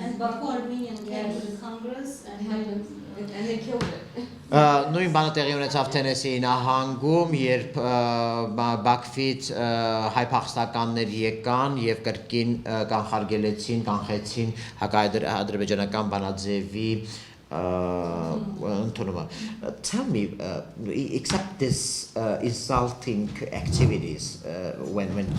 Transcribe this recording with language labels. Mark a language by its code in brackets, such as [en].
[en] and Baku Armenian came to the Congress And they killed it. [hy] Նույն բանը տեղի ունեցավ Թենեսիի նահանգում, երբ Բաքվից հայ փախստականներ եկան եւ կրկին կանխարգելեցին հակաադրբեջանական բանաձևի ընդունումը. [en] Tell me, except this insulting activities when